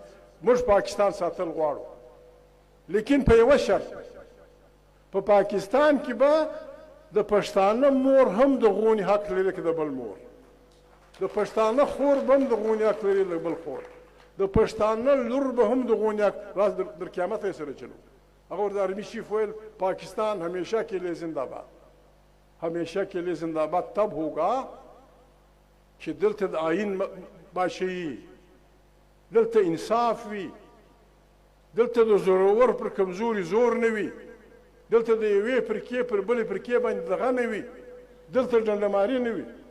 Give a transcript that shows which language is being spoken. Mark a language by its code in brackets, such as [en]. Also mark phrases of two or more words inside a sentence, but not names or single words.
[ps] موږ پاکستان ساتل غواړو، لیکن په یوه شرط، په پاکستان کې به د پښتانه مور هم د غونې حق لري که د بل مور، د پښتانه خور به هم د غونې حق لري د بل خور، د پښتانه لور به هم د غونې حق. راز در قیامت یې سره چلو. هغه ورته [en] army chief [ps] ویل پاکستان [ur] ہمیشہ کے لیے زندہ باد، ہمیشہ کے لیے زندہ باد تب ہوگا [ps] چې دلته د آئین باشي، دلته انصاف وي، دلته د زورور پر کمزوري زور نه وي، دلته د یوې فرقې پر بلې فرقې باندې دغه نه وي، دلته ډنډماري نه وي.